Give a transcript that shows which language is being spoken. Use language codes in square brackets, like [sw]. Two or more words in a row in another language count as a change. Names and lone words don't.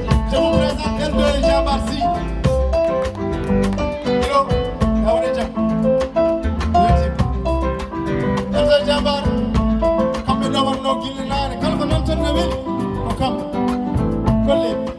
[fr] Je vous présente L deux Jean Barcy. Hello, Daouda Dia. Merci. L deux Jean Bar, [ff] kamɓe ɗo wonno gille naane, kala ko namtan no weli, ko kam. Golle.